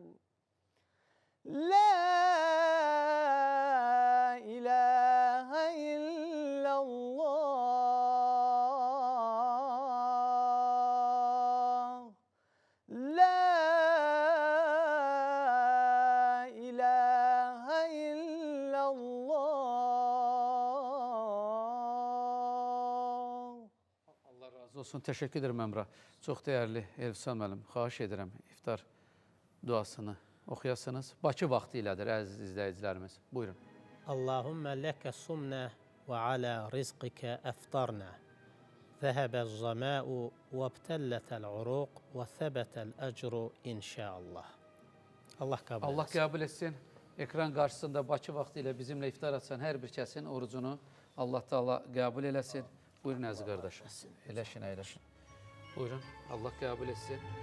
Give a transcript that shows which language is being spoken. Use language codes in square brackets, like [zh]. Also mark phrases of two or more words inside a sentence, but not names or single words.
[ar] لا إله إلا الله لا إله إلا الله. [tr] Allah razı olsun. Teşekkür ederim Emrah. Çok değerli Elifsan müəllim. [az] Xahiş edirəm iftar duasını oxuyasınız. Bakı vaxtı ilədir əziz izləyicilərimiz. Buyurun. [ar] اللهم لك صمنا وعلى رزقك أفطرنا. ذهب الظمأ وابتلت العروق وثبت الأجر إن شاء الله. [tr] Allah kabul etsin. [az] Allah qəbul etsin. Ekran qarşısında Bakı vaxtı ilə bizimlə iftar açan hər bir kəsin orucunu Allah Taala qəbul eləsin. Buyurun əziz qardaşım. Eləşin, əyləşin. Buyurun. Allah qəbul etsin.